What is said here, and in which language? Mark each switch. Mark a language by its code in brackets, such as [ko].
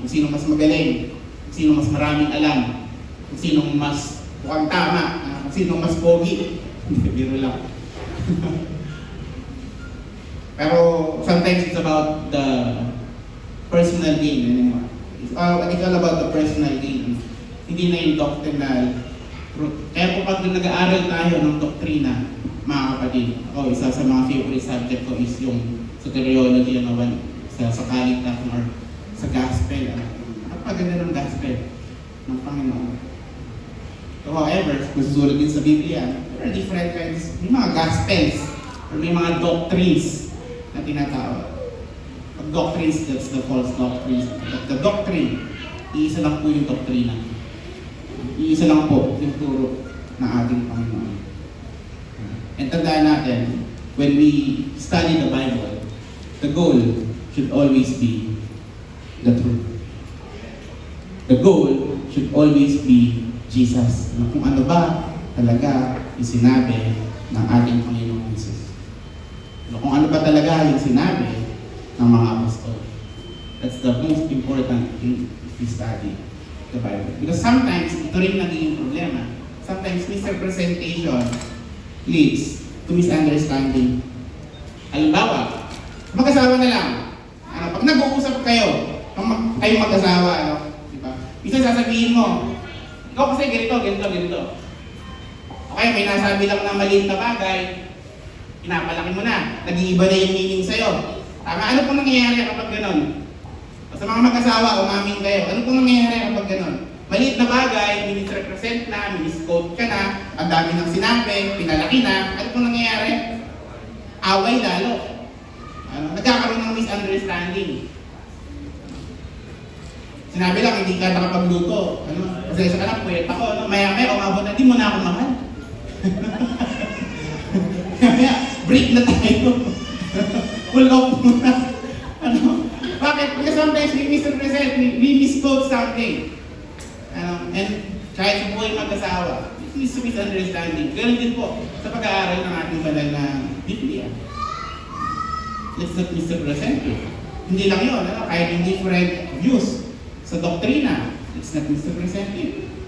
[tl] Kung sino mas magaling, kung sino mas maraming alam, kung sino mas mukhang tama, kung sino mas pogi. Biro lang. Pero [en] sometimes it's about the personal gain anymore. It's all about the personal gain. [tl] Hindi na yung doctrinal truth. Kaya po pag nag-aaral tayo ng doktrina, mga kapatid, isa sa mga favorite subject ko is yung soteriology, sa kaligtasan or sa gospel. Napaganda ng gospel ng Panginoon. So, however, kung susunod din sa Biblia, [en] there are different kinds, [tl] may mga gospels or may mga doctrines na tinatawag. Pag [en] doctrines, that's the false doctrines. But the doctrine, [tl] iisa lang po yung doktrina. Iisa lang po yung turo ng ating Panginoon. [en] And [tl] tandaan natin, [en] when we study the Bible, the goal should always be the truth. The goal should always be Jesus. [tl] Kung ano ba talaga yung sinabi ng ating Panginoong Jesus. Kung ano ba talaga yung sinabi ng mga apostol. [en] That's the most important thing if we study the Bible. Because sometimes, [tl] ito rin naging problema. [en] Sometimes misrepresentation leads to misunderstanding. [tl] Halimbawa, mag-asawa na lang. Pag nag-uusap kayo, kayo mag-asawa, diba? Isa sasabihin mo, ikaw kasi ganito. Okay, may nasabi lang na maliit na bagay, pinapalaki mo na, nag-iiba na yung meaning sa'yo. Tama, ano pong nangyayari kapag ganon? Sa mga mag-asawa, umamin kayo, ano pong nangyayari kapag ganon? Maliit na bagay, minisrepresent na, minisquote ka na, ang dami ng sinabi, pinalaki na, ano pong nangyayari? Away lalo. Nagkakaroon ng misunderstanding. Sinabi lang, hindi ka nakapagluto. Pasensya ka na, puyat ako. Maya-maya, umabot na, di mo na ako mahal. Maya, break na tayo. Pull off muna. Bakit? [en] Because sometimes we misrepresent, we misquote something. [tl] And kahit sa buhay mag-asawa, [en] it is misunderstanding. [tl] Ganun din po sa pag-aaral ng ating banal na Biblia. [en] Let's not misrepresent it. [tl] Hindi lang yun, kahit yung different views sa doktrina, [en] let's not misrepresent it.